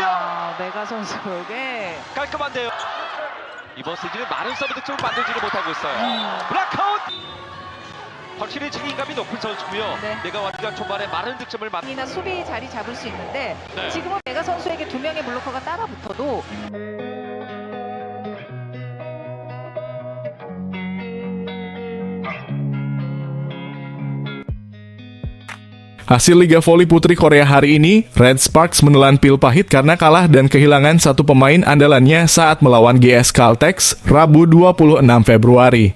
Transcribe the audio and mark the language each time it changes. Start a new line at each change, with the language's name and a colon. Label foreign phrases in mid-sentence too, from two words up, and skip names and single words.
Korean: 메가 선수에게 깔끔한데요. 이번 시즌에 많은 서브 득점을 만들지를 못하고 있어요. 블락아웃. 확실히 책임감이 높은 선수고요. 네. 메가와트가 초반에 많은 득점을 이나 수비 자리 잡을 수 있는데 네. 지금은 메가 선수에게 두 명의 블로커가 따라 붙어도
Indonesian: Hasil Liga Voli Putri Korea hari ini, Red Sparks menelan pil pahit karena kalah dan kehilangan satu pemain andalannya saat melawan GS Caltex, Rabu 26 Februari.